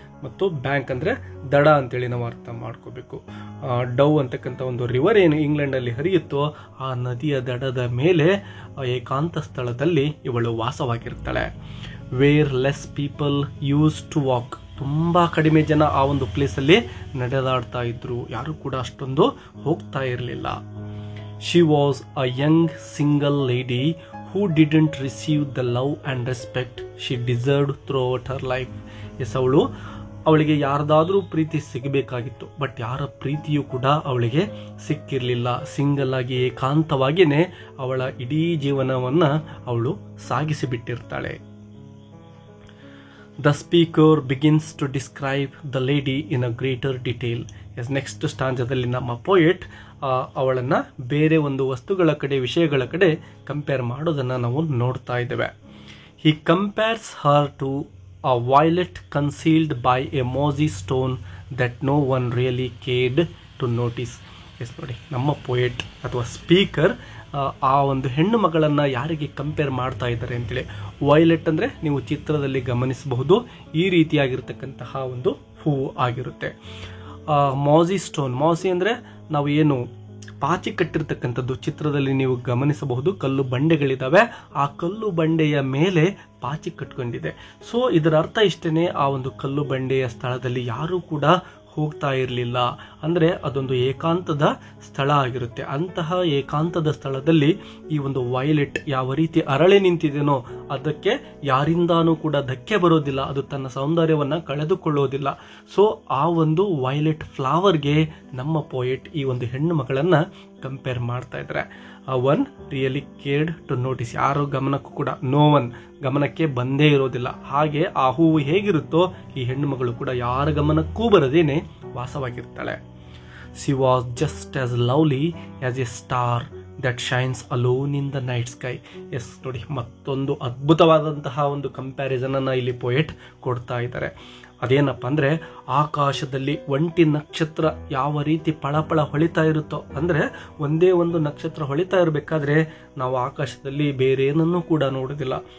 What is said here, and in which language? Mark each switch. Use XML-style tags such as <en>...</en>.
<kn>ಮತ್ತು ಬ್ಯಾಂಕ್ ಅಂದರೆ ದಡ ಅಂತೇಳಿ ನಾವು ಅರ್ಥ ಮಾಡ್ಕೋಬೇಕು. ಡವ್ ಅಂತಕ್ಕಂಥ ಒಂದು ರಿವರ್ ಏನು ಇಂಗ್ಲೆಂಡಲ್ಲಿ ಹರಿಯುತ್ತೋ ಆ ನದಿಯ ದಡದ ಮೇಲೆ ಏಕಾಂತ ಸ್ಥಳದಲ್ಲಿ ಇವಳು ವಾಸವಾಗಿರ್ತಾಳೆ.</kn> <en>Where less people use to walk.</en> <kn>ತುಂಬ ಕಡಿಮೆ ಜನ ಆ ಒಂದು ಪ್ಲೇಸಲ್ಲಿ ನಡೆದಾಡ್ತಾ ಇದ್ರು, ಯಾರು ಕೂಡ ಅಷ್ಟೊಂದು ಹೋಗ್ತಾ ಇರಲಿಲ್ಲ.</kn> <en>She was a young single lady who didn't receive the love and respect she deserved throughout her life.</en> <kn>ಅವಳು ಅವಳಿಗೆ ಯಾರ್ದಾದ್ರೂ ಪ್ರೀತಿ ಸಿಗಬೇಕಾಗಿತ್ತು, ಬಟ್ ಯಾರ ಪ್ರೀತಿಯೂ ಕೂಡ ಅವಳಿಗೆ ಸಿಕ್ಕಿರಲಿಲ್ಲ. ಸಿಂಗಲ್ ಆಗಿ ಏಕಾಂತವಾಗಿಯೇ ಅವಳ ಇಡೀ ಜೀವನವನ್ನ ಅವಳು ಸಾಗಿಸಿಬಿಟ್ಟಿರ್ತಾಳೆ.</kn> <en>The speaker begins to describe the lady in a greater detail.</en> <kn>S, next ಸ್ಟಾಂಜದಲ್ಲಿ ನಮ್ಮ ಪೋಯೆಟ್ ಅವಳನ್ನ ಬೇರೆ ಒಂದು ವಸ್ತುಗಳ ಕಡೆ, ವಿಷಯಗಳ ಕಡೆ ಕಂಪೇರ್ ಮಾಡೋದನ್ನ ನಾವು ನೋಡ್ತಾ ಇದ್ದೇವೆ.</kn> <en>He compares her to a violet concealed by a mossy stone that no one really cared to notice.</en> <kn>S, ನೋಡಿ, ನಮ್ಮ ಪೋಯೆಟ್ ಅಥವಾ ಸ್ಪೀಕರ್ ಆ ಒಂದು ಹೆಣ್ಣು ಮಗಳನ್ನು ಯಾರಿಗೆ ಕಂಪೇರ್ ಮಾಡ್ತಾ ಇದ್ದಾರೆ ಅಂತೇಳಿ. ವೈಲೆಟ್ ಅಂದರೆ ನೀವು ಚಿತ್ರದಲ್ಲಿ ಗಮನಿಸಬಹುದು, ಈ ರೀತಿಯಾಗಿರ್ತಕ್ಕಂತಹ ಒಂದು ಹೂವು ಆಗಿರುತ್ತೆ. ಮಾಸಿ ಸ್ಟೋನ್, ಮಾಸಿ ಅಂದರೆ ನಾವು ಏನು ಪಾಚಿ ಕಟ್ಟಿರ್ತಕ್ಕಂಥದ್ದು, ಚಿತ್ರದಲ್ಲಿ ನೀವು ಗಮನಿಸಬಹುದು ಕಲ್ಲು ಬಂಡೆಗಳಿದ್ದಾವೆ, ಆ ಕಲ್ಲು ಬಂಡೆಯ ಮೇಲೆ ಪಾಚಿ ಕಟ್ಕೊಂಡಿದೆ. ಸೊ ಇದರ ಅರ್ಥ ಇಷ್ಟೇ, ಆ ಒಂದು ಕಲ್ಲು ಬಂಡೆಯ ಸ್ಥಳದಲ್ಲಿ ಯಾರೂ ಕೂಡ ಹೋಗ್ತಾ ಇರಲಿಲ್ಲ. ಅಂದರೆ ಅದೊಂದು ಏಕಾಂತದ ಸ್ಥಳ ಆಗಿರುತ್ತೆ. ಅಂತಹ ಏಕಾಂತದ ಸ್ಥಳದಲ್ಲಿ ಈ ಒಂದು ವೈಲೆಟ್ ಯಾವ ರೀತಿ ಅರಳಿ ನಿಂತಿದೆನೋ ಅದಕ್ಕೆ ಯಾರಿಂದಾನೂ ಕೂಡ ಧಕ್ಕೆ ಬರೋದಿಲ್ಲ, ಅದು ತನ್ನ ಸೌಂದರ್ಯವನ್ನು ಕಳೆದುಕೊಳ್ಳೋದಿಲ್ಲ. ಸೊ ಆ ಒಂದು ವೈಲೆಟ್ ಫ್ಲವರ್ಗೆ ನಮ್ಮ ಪೋಯೆಟ್ ಈ ಒಂದು ಹೆಣ್ಣು ಮಗಳನ್ನು ಕಂಪೇರ್ ಮಾಡ್ತಾ ಇದ್ದಾರೆ.</kn> <en>one really cared to notice,</en> <kn>ಯಾರು ಗಮನಕ್ಕೂ ಕೂಡ, ನೋ ಒನ್ ಗಮನಕ್ಕೆ ಬಂದೇ ಇರೋದಿಲ್ಲ. ಹಾಗೆ ಆ ಹೂವು ಹೇಗಿರುತ್ತೋ ಈ ಹೆಣ್ಣು ಮಗಳು ಕೂಡ ಯಾರ ಗಮನಕ್ಕೂ ಬರದೇನೆ ವಾಸವಾಗಿರ್ತಾಳೆ.</kn> <en>She was just as lovely as a star that shines alone in the night sky.</en> <kn>S, ನೋಡಿ, ಮತ್ತೊಂದು ಅದ್ಭುತವಾದಂತಹ ಒಂದು ಕಂಪ್ಯಾರಿಸನ್ ಅನ್ನ ಇಲ್ಲಿ ಪೋಯೆಟ್ ಕೊಡ್ತಾ ಇದ್ದಾರೆ. ಅದೇನಪ್ಪ ಅಂದರೆ, ಆಕಾಶದಲ್ಲಿ ಒಂಟಿ ನಕ್ಷತ್ರ ಯಾವ ರೀತಿ ಪಳಪಳ ಹೊಳಿತಾ ಇರುತ್ತೋ, ಅಂದರೆ ಒಂದೇ ಒಂದು ನಕ್ಷತ್ರ ಹೊಳಿತಾ ಇರಬೇಕಾದ್ರೆ ನಾವು ಆಕಾಶದಲ್ಲಿ ಬೇರೆ ಏನನ್ನೂ ಕೂಡ ನೋಡೋದಿಲ್ಲ.</kn>